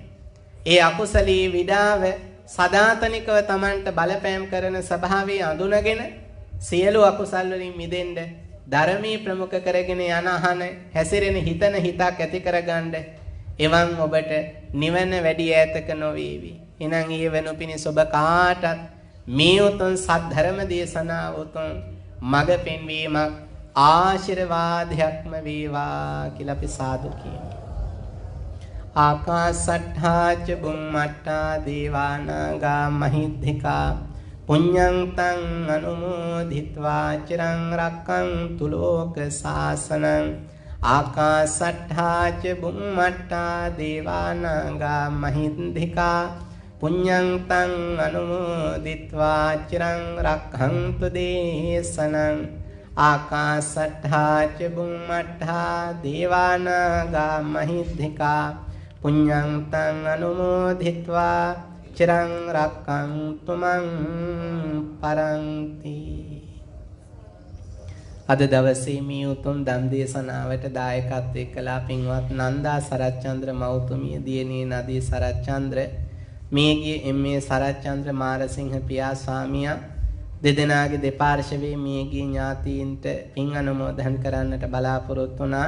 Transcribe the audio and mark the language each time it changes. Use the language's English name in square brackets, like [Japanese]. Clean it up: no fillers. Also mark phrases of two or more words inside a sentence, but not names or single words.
[Sinhala] ඒ අකුසලී විඩාව සදාතනිකව Tamanට බලපෑම් කරන ස්වභාවය අඳුනගෙන සියලු අකුසල් වලින් මිදෙන්න ධර්මී ප්‍රමුඛ කරගෙන යන අහන හැසිරෙන හිතන හිතක් ඇති කරගන්න එවන් ඔබට නිවන වැඩි ඈතක නොවේවි. එහෙනම් ඊ වෙනු පිණිස ඔබ කාටත් මේ උතුම් සද්ධර්ම දේශනාව උතුම් මඟ පෙන්වීමක් ආශිර්වාදයක්ම වේවා කියලා අපි සාදු කියමු. [Pali] ආකාසට්ඨා ච බුම්මට්ඨා දේවානාගා මහිද්దికා පුඤ්ඤං තං අනුමෝදිත්වා චිරං රක්ඛන්තු ලෝක සාසනං. ආකාසට්ඨා ච බුම්මට්ඨා දේවානාගා මහිද්దికා පුඤ්ඤං තං අනුමෝදිත්වා චිරං රක්ඛන්තු දේශනං. ආකාසට්ඨා ච බුම්මට්ඨා දේවානාගා මහිද්దికා පුඤ්ඤං තං අනුමෝදිත්වා චිරං රක්ඛන්තු මං පරන්ති. [Sinhala] අද දවසේ මේ උතුම් ධම් දේශනාවට දායකත්වයේ කළා පින්වත් නන්දා සරච්චන්ද්‍ර මෞතුමිය දියණිය නදී සරච්චන්ද්‍ර මේගිය එම්.ඒ. සරච්චන්ද්‍ර මාරසිංහ පියා ස්වාමියා දෙදෙනාගේ දෙපාර්ශවයේ මේගිය ඥාතීන්ට පින් අනුමෝදන් කරන්නට බලාපොරොත්තු වුණා.